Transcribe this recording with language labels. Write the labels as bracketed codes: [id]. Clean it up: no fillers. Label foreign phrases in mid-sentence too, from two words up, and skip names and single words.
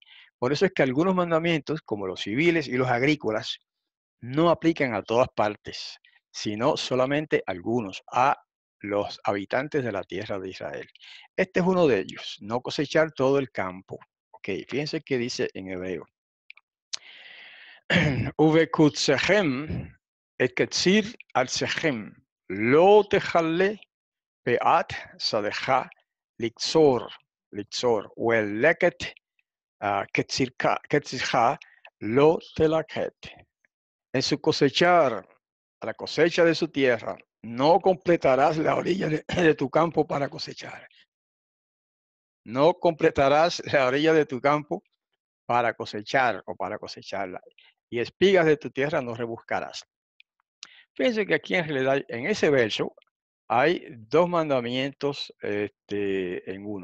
[es] Por eso es que algunos mandamientos, como los civiles y los agrícolas, no aplican a todas partes, sino solamente algunos, a los habitantes de la tierra de Israel. Este es uno de ellos, no cosechar todo el campo. Ok, fíjense qué dice en hebreo. [he] ובקודשכם את קציר ארצכם, לא תכלה פאת שדך לקצור, ולקט קצירך לא תלקט. [es] En su cosechar, a la cosecha de su tierra, no completarás la orilla de tu campo para cosechar. No completarás la orilla de tu campo para cosechar o para cosecharla. Y espigas de tu tierra no rebuscarás. Fíjense que aquí en realidad, en ese verso, hay dos mandamientos en uno.